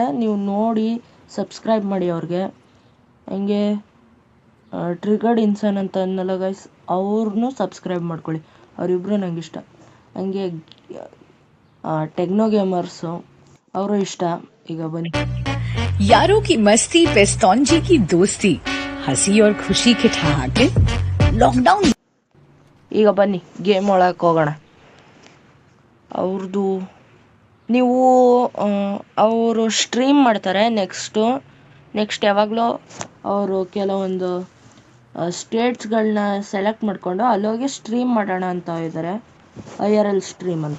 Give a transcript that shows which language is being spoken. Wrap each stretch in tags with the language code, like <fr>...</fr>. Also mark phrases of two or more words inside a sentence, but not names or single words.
<kn>ನೀವು ನೋಡಿ ಸಬ್ಸ್ಕ್ರೈಬ್ ಮಾಡಿ ಅವ್ರಿಗೆ. ಹಂಗೆ ಟ್ರಿಗರ್ಡ್ ಇನ್ಸಾನ್ ಅಂತ ಅನ್ನಲ್ಲ ಗೈಸ್, ಅವ್ರನ್ನೂ ಸಬ್ಸ್ಕ್ರೈಬ್ ಮಾಡ್ಕೊಳ್ಳಿ. ಅವರಿಬ್ಬರು ನಂಗೆ ಇಷ್ಟ. ಹಂಗೆ ಟೆಕ್ನೋ ಗೇಮರ್ಸು ಅವರು ಇಷ್ಟ. ಈಗ ಬನ್ನಿ.</kn> <hi>यारों की मस्ती पेस्तौंजी की दोस्ती, हंसी और खुशी के ठहाके लॉकडाउन.</hi> <kn>ಈಗ ಬನ್ನಿ ಗೇಮ್ ಒಳಗೆ ಹೋಗೋಣ. ಅವ್ರದ್ದು ನೀವು ಅವರು ಸ್ಟ್ರೀಮ್ ಮಾಡ್ತಾರೆ. ನೆಕ್ಸ್ಟ್ ಯಾವಾಗಲೂ ಅವರು ಕೆಲವೊಂದು ಸ್ಟೇಟ್ಸ್ಗಳನ್ನ ಸೆಲೆಕ್ಟ್ ಮಾಡಿಕೊಂಡು ಅಲ್ಲೋಗಿ ಸ್ಟ್ರೀಮ್ ಮಾಡೋಣ ಅಂತ ಇದ್ದಾರೆ,</kn> <en>IRL stream</en> <kn>ಅಂತ.</kn>